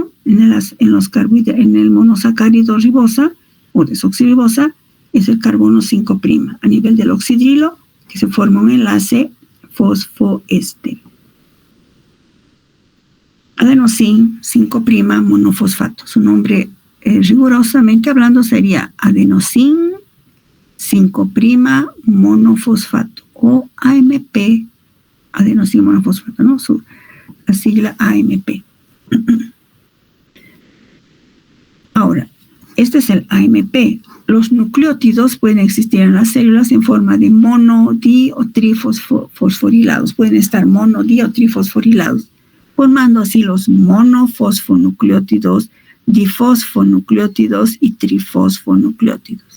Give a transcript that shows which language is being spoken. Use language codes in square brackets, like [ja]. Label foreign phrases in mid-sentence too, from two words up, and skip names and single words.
[es] En el monosacárido ribosa o desoxirribosa es el carbono 5', a nivel del oxidrilo, que se forma un enlace fosfoéster. Adenosin 5' monofosfato. Su nombre, rigurosamente hablando, sería adenosin 5' monofosfato o AMP, adenosin monofosfato, ¿no? La sigla AMP. Ahora, este es el AMP. Los nucleótidos pueden existir en las células en forma de mono, di o trifosforilados. Pueden estar mono, di o trifosforilados, formando así los monofosfonucleótidos, difosfonucleótidos y trifosfonucleótidos.